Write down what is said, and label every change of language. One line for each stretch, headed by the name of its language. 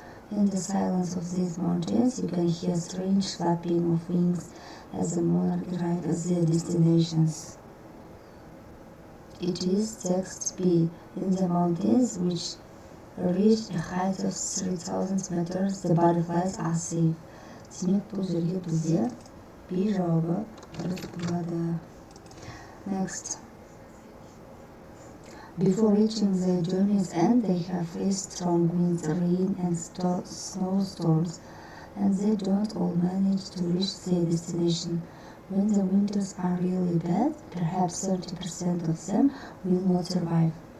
English: In the silence of these mountains, you can hear strange flapping of wings as the monarchs arrive at their destinations. It is text B. In the mountains, which reach a height of 3,000 meters, the butterflies are safe.
Kazakh: Демек, бұл жерге бізде B жауабы дұрыс болады.
English: Next. Before reaching their journey's end, they have faced strong winds, rain, and snowstorms, and they don't all manage to reach their destination. When the winters are really bad, perhaps 30% of them will not survive.